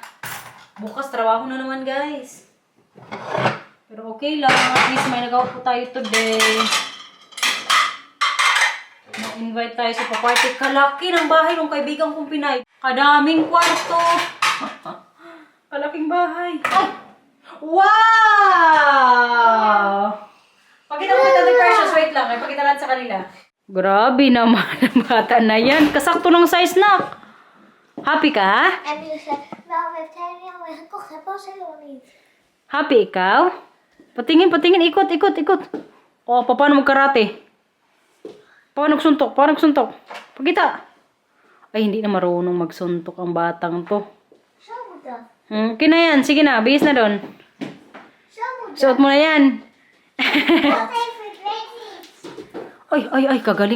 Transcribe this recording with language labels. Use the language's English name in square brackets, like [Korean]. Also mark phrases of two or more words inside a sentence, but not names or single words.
[Filipino] Bukas trabaho na naman guys. Pero okay lang, [English] at least [Filipino] may nagawa po tayo today. Na-invite tayo sa party. Kalaki ng bahay ng kaibigan kong Pinay. Kadaming kwarto. Kalaking bahay. Ay! Wow! Pakita mo kita the Precious. Wait lang, pakita lang sa kanila. Grabe naman ang bata na yan. Kasakto ng size na. Happy ka? [Dutch] En nu zei wel, we hebben het helemaal gekocht, dat was helemaal niet. [Filipino] Happy ikaw? Patingin, patingin. Ikot, ikot, ikot. O, paano magkarate? Paano suntok? Paano suntok? Pagkita. Ay, hindi na marunong magsuntok ang batang to. Okay na yan. Sige na. Bihis na doon. Suot mo na yan. Ay, kagaling.